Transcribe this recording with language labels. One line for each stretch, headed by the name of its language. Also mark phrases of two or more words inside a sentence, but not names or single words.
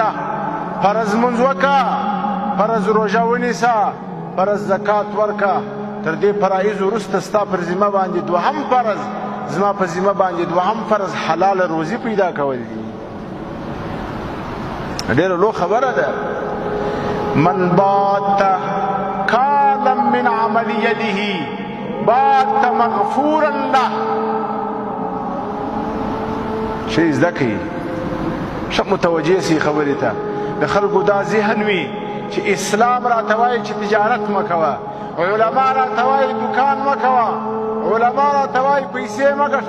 Pashto: فرض منځ وکړه، فرض روژه ونیسه، فرض زکات ورکړه، تر دې فرایض وروسته ستا پر ذمه باندې دوهم فرض، زما په ذمه باندې دوهم فرض حلاله روزي پیدا کول دي. ډېره لو خبره ده.
Arabic: من بات کالا من عمل یده بات مغفورا له.
Pashto: شی زده کوي، ښه متوجه سي خبرې ته. د خلکو دا ذهن وي چې اسلام راته وایي چې تجارت مه کوه، علما راته وایي دکان مه کوه، علما راته وایي پیسې مه ګټه.